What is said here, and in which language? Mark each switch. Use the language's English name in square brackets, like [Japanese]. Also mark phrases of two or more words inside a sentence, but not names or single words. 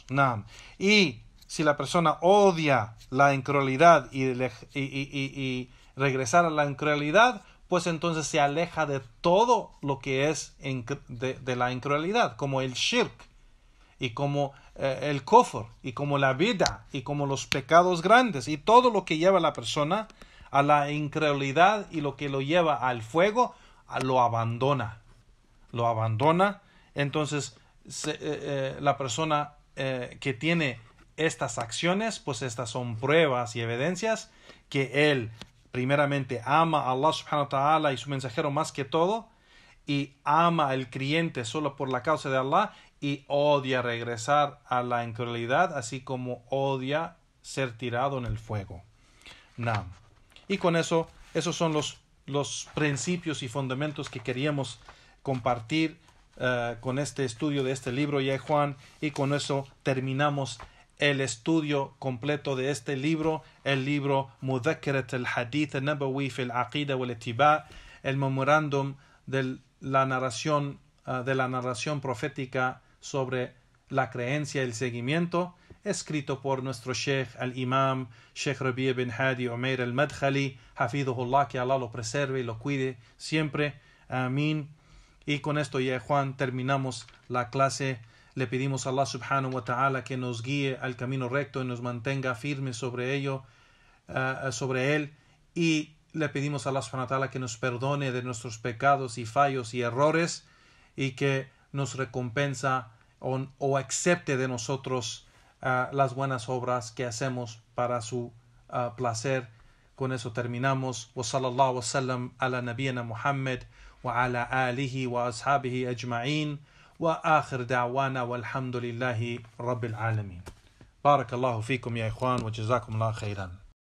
[Spanish] Y si la persona odia la incredulidad y regresar a la incredulidad, pues entonces se aleja de todo lo que es de la incredulidad, como el shirk, y como el kufr, y como la bid'ah, y como los pecados grandes, y todo lo que lleva a la persona a la incredulidad y lo que lo lleva al fuego, lo abandona. Entonces la persona que tiene estas acciones, pues estas son pruebas y evidencias que él primeramente ama a [Arabic] الله سبحانه وتعالى [Spanish] y su mensajero más que todo, y ama al creyente solo por la causa de Allah, y odia regresar a la incredulidad, así como odia ser tirado en el fuego. Naam. Y con eso, esos son los principios y fundamentos que queríamos compartir con este estudio de este libro, ya Juan, y con eso terminamos el estudio completo de este libro, el libro Mudhakkarat al-Hadith al-Nabawi fi al-Aqida wal-Ittiba', el memorándum de la narración profética sobre la creencia y el seguimiento, escrito por nuestro Sheikh al-Imam Sheikh Rabi' bin Hadi Umair al-Madkhali, hafidhullah, que Allah lo preserve y lo cuide siempre, amén. Y con esto, ya Juan, terminamos la clase. Le pedimos a [Arabic] الله سبحانه وتعالى [Spanish] que nos guíe al camino recto y nos mantenga firmes sobre ello, sobre él, y le pedimos a [Arabic] الله سبحانه وتعالى [Spanish] que nos perdone de nuestros pecados y fallos y errores, y que nos recompensa o acepte de nosotros las buenas obras que hacemos para su placer. Con eso terminamos. [Arabic] وصلى الله وسلم على نبينا محمد وعلى آله وأصحابه أجمعين. وآخر دعوانا والحمد لله رب العالمين. بارك الله فيكم يا إخوان وجزاكم الله خيرا.